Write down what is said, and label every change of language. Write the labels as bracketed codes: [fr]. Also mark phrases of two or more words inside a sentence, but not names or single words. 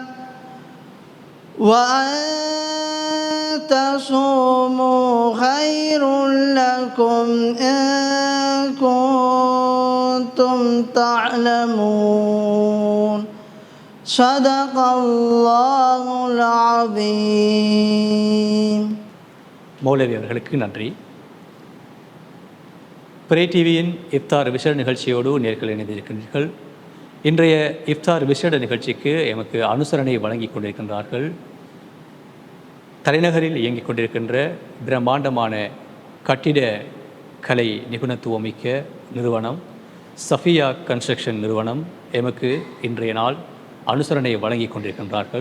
[ar] وأن تصوموا خير لكم إن كنتم تعلمون صدق الله العظيم. [ta] மௌலவி அவர்களுக்கு நன்றி. பிரே டிவியின் இஃப்தார் விசேட நிகழ்ச்சியோடு நேர்கள் இணைந்திருக்கின்றீர்கள். இன்றைய இஃப்தார் விசேட நிகழ்ச்சிக்கு எமக்கு அனுசரணை வழங்கி கொண்டிருக்கின்றார்கள் தலைநகரில் இயங்கிக் கொண்டிருக்கின்ற பிரம்மாண்டமான கட்டிட கலை நிபுணத்துவமிக்க நிறுவனம் சஃபியா கன்ஸ்ட்ரக்ஷன் நிறுவனம் எமக்கு இன்றைய நாள் அனுசரணை வழங்கி கொண்டிருக்கின்றார்கள்.